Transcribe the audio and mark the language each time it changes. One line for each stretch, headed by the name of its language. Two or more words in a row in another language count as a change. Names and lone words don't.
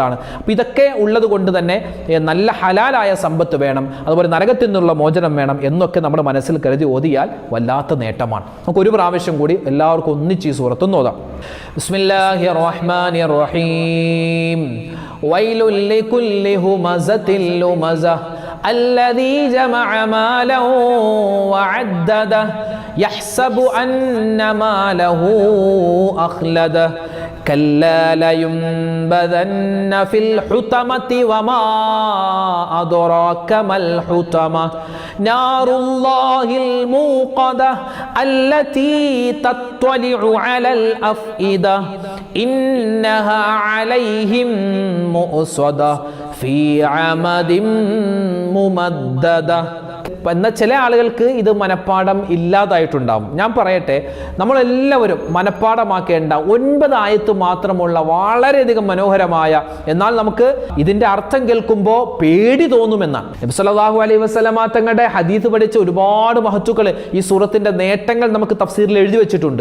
Malayalam: അപ്പോൾ ഇതൊക്കെ ഉള്ളത് കൊണ്ട് തന്നെ നല്ല ഹലാലായ സമ്പത്ത് വേണം, അതുപോലെ നരകത്തിൽ നിന്നുള്ള മോചനം വേണം എന്നൊക്കെ നമ്മുടെ മനസ്സിൽ കരുതി ഓതിയാൽ വല്ലാത്ത നേട്ടമാണ്. നമുക്ക് ഒരു പ്രാവശ്യം കൂടി എല്ലാവർക്കും ഒന്നിച്ച് ഈ സൂറത്തൊന്ന് ഓതാം.
Arabic: بسم الله الرحمن الرحيم. ويل لكل همزة لمزة الذي جمع ماله وعدده يحسب أن ماله أخلده كلا لينبذن في الحطمة وما أدراك ما الحطمة نار الله الموقدة التي تطلع على الأفئدة إنها عليهم مؤصدة في عمد ممددة.
Malayalam: എന്നാൽ ചില ആളുകൾക്ക് ഇത് മനപ്പാഠം ഇല്ലാതായിട്ടുണ്ടാവും. ഞാൻ പറയട്ടെ, നമ്മളെല്ലാവരും മനപ്പാഠമാക്കേണ്ട 9 ആയത്ത് മാത്രമുള്ള വളരെയധികം മനോഹരമായ, എന്നാൽ നമുക്ക് ഇതിൻ്റെ അർത്ഥം കേൾക്കുമ്പോൾ പേടി തോന്നുമെന്നാണ്. നബി
Arabic: صلى الله عليه وسلم
Malayalam: തങ്ങളുടെ ഹദീസ് പഠിച്ച ഒരുപാട് മഹത്തുക്കൾ ഈ സൂറത്തിൻ്റെ നേട്ടങ്ങൾ നമുക്ക് തഫ്സീറിൽ എഴുതി വെച്ചിട്ടുണ്ട്.